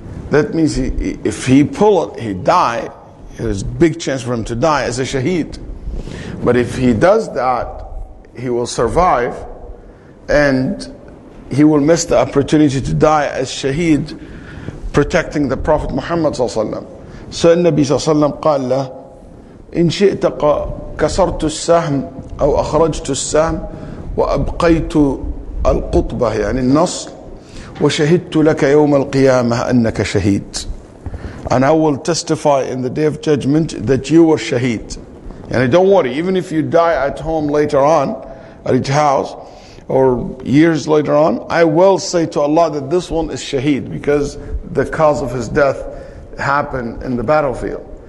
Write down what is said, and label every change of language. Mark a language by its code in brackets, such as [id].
[en] That means if he pull it, he die. There's a big chance for him to die as a shaheed. But if he does that, he will survive, and he will miss the opportunity to die as shaheed, protecting the Prophet Muhammad sallallahu alaihi wasallam. [ar] So Nabi sallallahu alaihi wasallam قال له إن شئت كسرت السهم أو أخرجت السهم وأبقيت القطبة يعني النصل وشهدت لك يوم القيامة أنك شهيد. [en] And I will testify in the day of judgment that you were shaheed. And don't worry, even if you die at home later on, at each house, or years later on, I will say to Allah that this one is shaheed, because the cause of his death happened in the battlefield.